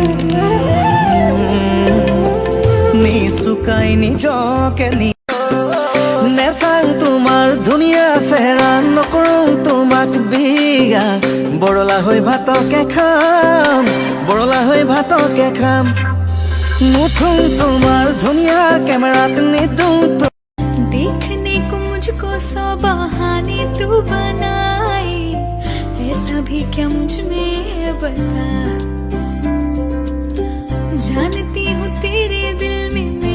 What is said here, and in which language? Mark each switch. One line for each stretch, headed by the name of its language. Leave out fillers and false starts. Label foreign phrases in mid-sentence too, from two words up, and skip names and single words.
Assamese: নিচুকাই নিজকে নেচাং তোমাৰ ধুনীয়া চেহেৰা নকৰোঁ তোমাক বিয়া বৰলা হৈ ভাতকে খাম বৰলা হৈ ভাতকে খাম নুঠোঁ তোমাৰ ধুনীয়া কেমেৰাত নিদোঁ
Hindi: देखने को मुझको सौ बहाने तू बनाए ऐसा भी क्या मुझ में बता जानती हूँ तेरे दिल में